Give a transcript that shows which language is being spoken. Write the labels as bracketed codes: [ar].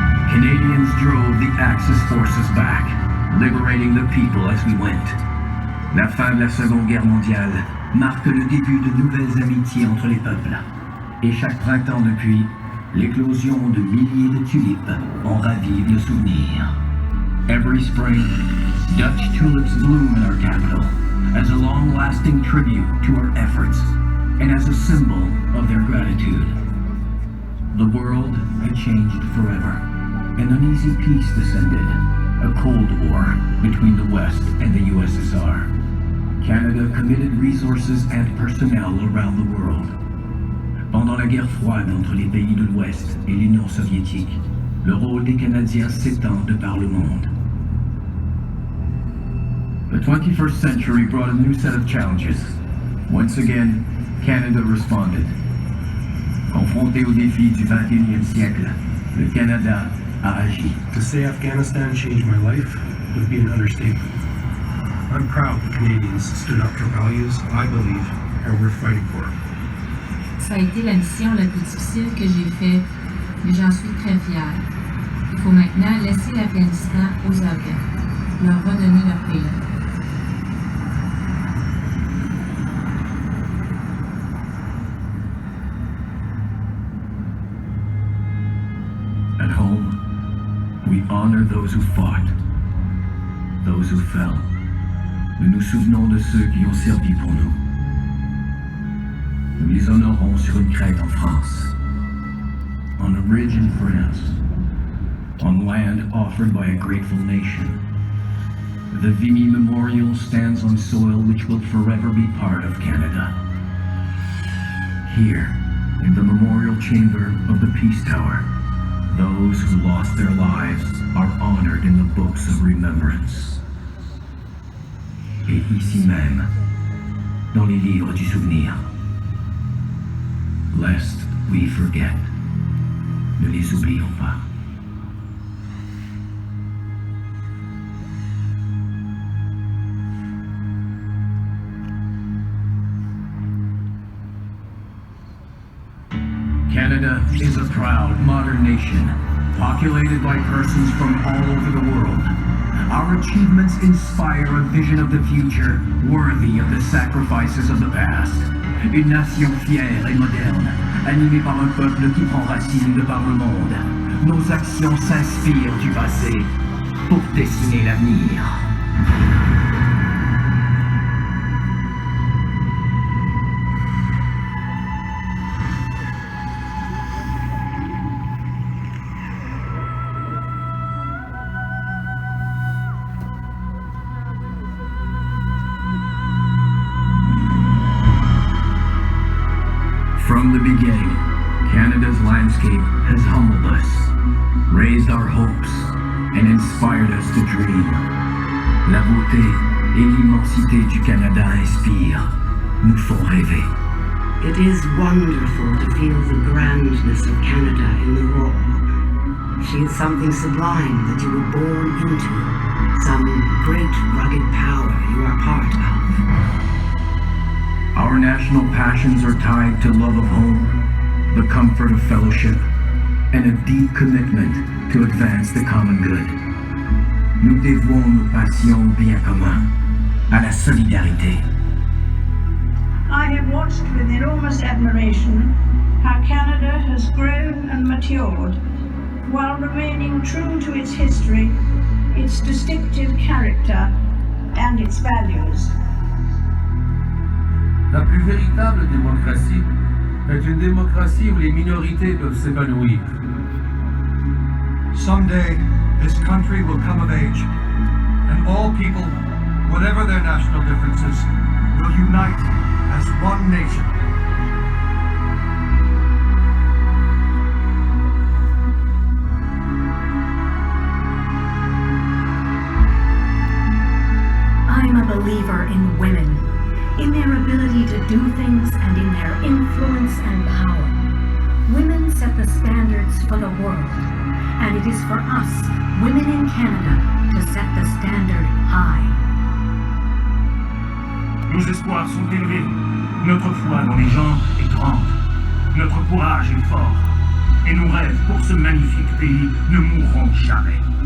[en] Canadians drove the Axis forces back, liberating the people as we went. [fr] La fin de la Seconde Guerre mondiale marque le début de nouvelles amitiés entre les peuples. Et chaque printemps depuis, l'éclosion de milliers de tulipes en ravive le souvenir. [en] Every spring, Dutch tulips bloom in our capital as a long-lasting tribute to our efforts and as a symbol of their gratitude. The world had changed forever. An uneasy peace descended, a Cold War between the West and the USSR. Canada committed resources and personnel around the world. [fr] Pendant la guerre froide entre les pays de l'Ouest et l'Union soviétique, le rôle des Canadiens s'étend de par le monde. [en] The 21st century brought a new set of challenges. Once again, Canada responded. [fr] Confronté aux défis du 21e siècle, le Canada a agi. [en] To say Afghanistan changed my life would be an understatement. I'm proud the Canadians stood up for values I believe and we're fighting for. [fr] Ça a été la mission la plus difficile que j'ai faite, mais j'en suis très fière. Il faut maintenant laisser l'Afghanistan aux Afghans, leur redonner leur pays. [en] At home, we honor those who fought, those who fell. [fr] Nous nous souvenons de ceux qui ont servi pour nous. Nous les honorons sur une crête en France, [en] on a ridge in France, [fr] on land offered by a grateful nation. [en] The Vimy Memorial stands on soil which will forever be part of Canada. Here, in the memorial chamber of the Peace Tower, those who lost their lives are honored in the books of remembrance. [fr] Et ici même, dans les livres du souvenir. [en] lest we forget. [fr] Ne les oublions pas. [en] Canada is a proud, modern nation, populated by persons from all over the world. Our achievements inspire a vision of the future worthy of the sacrifices of the past. [fr] Une nation fière et moderne, animée par un peuple qui prend racine de par le monde. Nos actions s'inspirent du passé pour dessiner l'avenir. [en] From the beginning, Canada's landscape has humbled us, raised our hopes, and inspired us to dream. [fr] La beauté et l'immensité du Canada inspirent, nous font rêver. [en] It is wonderful to feel the grandness of Canada in the raw. She is something sublime that you were born into, some great rugged power you are part of. Our national passions are tied to love of home, the comfort of fellowship, and a deep commitment to advance the common good. [fr] Nous dévouons nos passions au bien commun, à la solidarité. [en] I have watched with enormous admiration how Canada has grown and matured while remaining true to its history, its distinctive character, and its values. [fr] La plus véritable démocratie est une démocratie où les minorités peuvent s'épanouir. [en] Someday, this country will come of age, and all people, whatever their national differences, will unite as one nation. I'm a believer in women, in their ability to do things and in their influence and power. Women set the standards for the world, and it is for us, women in Canada, to set the standard high. [fr] Nos espoirs sont élevés, notre foi dans les gens est grande, notre courage est fort, et nos rêves pour ce magnifique pays ne mourront jamais.